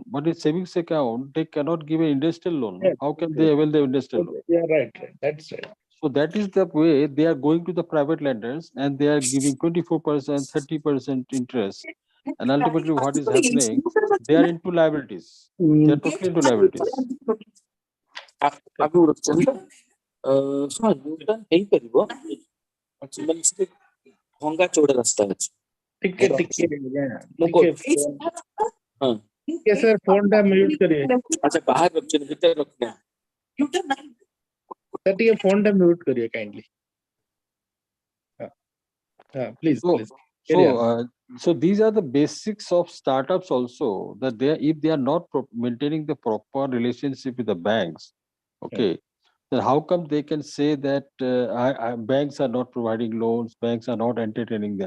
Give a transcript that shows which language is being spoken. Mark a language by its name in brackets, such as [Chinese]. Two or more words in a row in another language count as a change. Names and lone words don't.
[English] But in savings account, they cannot give an industrial loan. yeah, No? How can yes. they avail the industrial loan? Okay, yeah, right, right. That's right. So that is the way they are going to the private lenders and they are giving 24%, 30% interest. And ultimately, what is happening? They are into liabilities. They are totally into liabilities. [Odia] ହଁ ୟୁଟର୍ନ ହେଇପାରିବ ମାନେ ସେଠି ଭଙ୍ଗା ଚୋଡା ରାସ୍ତା ଅଛି ଟିକେ yeah, ମୁଁ ଟିକେ ହଁ ଟିକେ [English] sir phone [Odia] ଟା mute करिए. ଆଚ୍ଛା ବାହାରେ ରଖିଛନ୍ତି ଭିତରେ ରଖିନା Sir ଟିକେ phone ଟା mute करिए kindly. [English] Please, So, please carry on. so these are the basics of startups also that if they are not maintaining the proper relationship with the banks, okay, then how come they can say that banks are not providing loans, banks are not entertaining them?